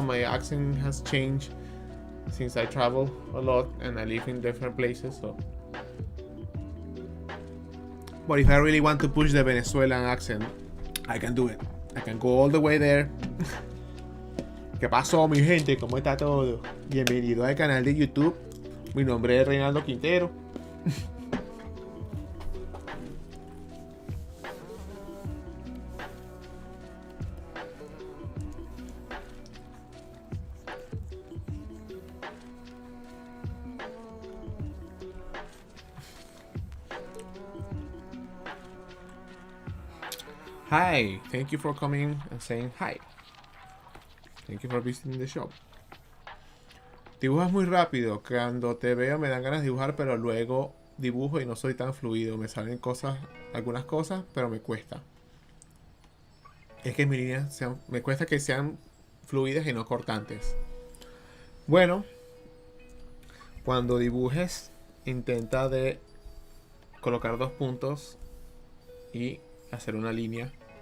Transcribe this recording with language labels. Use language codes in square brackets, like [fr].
[en] My accent has changed since I travel a lot and I live in different places. So, but if I really want to push the Venezuelan accent, I can do it. I can go all the way there. [es] ¿Qué pasó, mi gente? ¿Cómo está todo? Bienvenido al canal de YouTube. Mi nombre es Reinaldo Quintero. [en] Hi, thank you for coming and saying hi. Thank you for visiting the shop. [es] Dibujas muy rápido. Cuando te veo me dan ganas de dibujar, pero luego dibujo y no soy tan fluido. Me salen algunas cosas, pero me cuesta. Es que mis líneas me cuesta que sean fluidas y no cortantes. Bueno, cuando dibujes, intenta de colocar 2 puntos y hacer una línea.